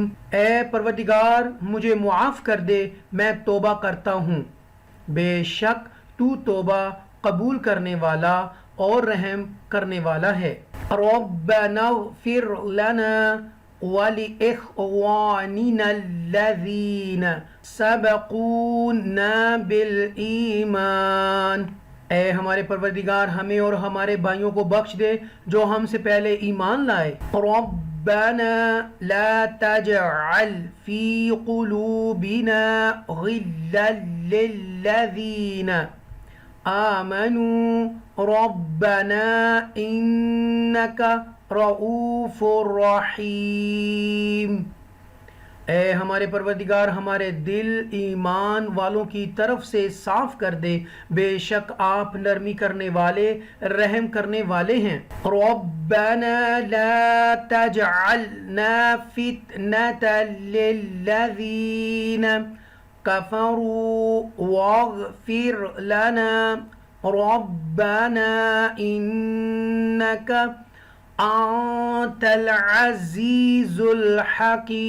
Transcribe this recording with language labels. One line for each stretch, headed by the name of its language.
Urdu: اے پروردگار مجھے معاف کر دے، میں توبہ کرتا ہوں، بے شک تو توبہ قبول کرنے والا اور رحم کرنے والا ہے.
Arabic: ربنا اغفر لنا ولإخواننا الذين سبقونا بالإيمان.
Urdu: اے ہمارے پروردگار ہمیں اور ہمارے بھائیوں کو بخش دے جو ہم سے پہلے ایمان لائے.
Arabic: ربنا لا تجعل في قلوبنا غلا للذين آمنوا ربنا إنك رؤوف رحيم.
Urdu: اے ہمارے پروردگار ہمارے دل ایمان والوں کی طرف سے صاف کر دے، بے شک آپ نرمی کرنے والے رحم کرنے والے ہیں.
Arabic: ربنا لا تجعلنا فتنة للذین كفروا واغفر لنا ربنا انك انت العزیز الحکیم.